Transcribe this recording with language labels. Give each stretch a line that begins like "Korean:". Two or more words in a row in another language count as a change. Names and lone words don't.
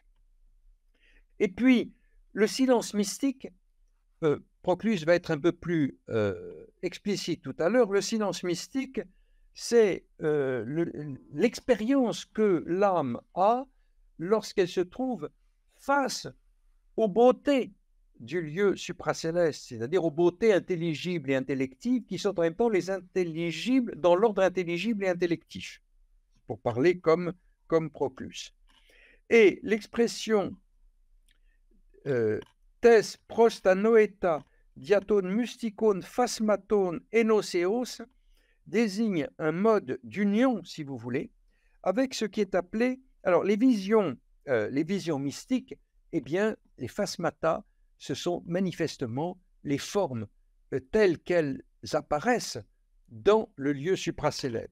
French: Et puis, le silence mystique, Proclus va être un peu plus explicite tout à l'heure, le silence mystique, c'est l'expérience que l'âme a lorsqu'elle se trouve face aux beautés du lieu supracéleste, c'est-à-dire aux beautés intelligibles et intellectives qui sont en même temps les intelligibles dans l'ordre intelligible et intellectif, pour parler comme Proclus. Et l'expression
Greek: τῆς πρὸς τὰ νοητὰ διὰ τῶν μυστικῶν φασμάτων ἑνώσεως
French: désigne un mode d'union, si vous voulez, avec ce qui est appelé, alors les visions mystiques, eh bien, les phasmata, ce sont manifestement les formes telles qu'elles apparaissent dans le lieu supracéleste.